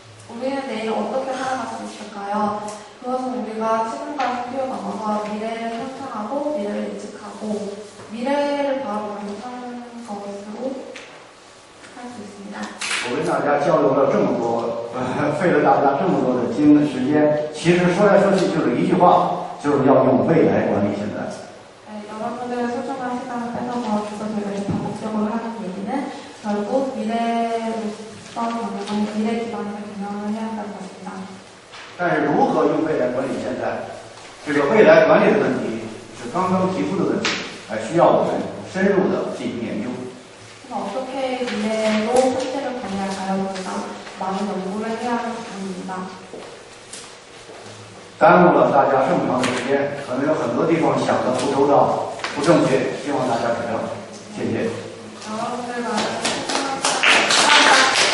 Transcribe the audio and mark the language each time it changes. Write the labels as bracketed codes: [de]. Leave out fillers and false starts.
[ko] 우리는 내일 어떻게 살아갈 수 있을까요? 그것은 우리가 지금과의 필요가 넘어서 미래를 상상하고 미래를 예측하고 미래를 바라보면서 사는 것으로 할 수 있습니다. [zh] 我跟大家交流了这么多，费了大家这么多的时间，其实说来说去就是一句话，就是要用未来管理现在。 [ko] 네, 여러분들의 소중한 시간을 뺏어서 저희가 반복적으로 하는 얘기는 결국 미래로서 경영을 미래 기반에서 경영을 해야 한다는 것입니다. [zh] 但是如何用未来管理现在，这个未来管理的问题是刚刚提出的问题，还需要我们深入的进行研究。 [ko] 그래서 어떻게 미래로 현재를 관리할까요? 저희가 많은 연구를 해야 하는 부분입니다. [zh] 耽误了大家这么长的时间，可能有很多地方想的不周到、不正确，希望大家指正。谢谢。 [ko] 여러분들 많은 감사합니다.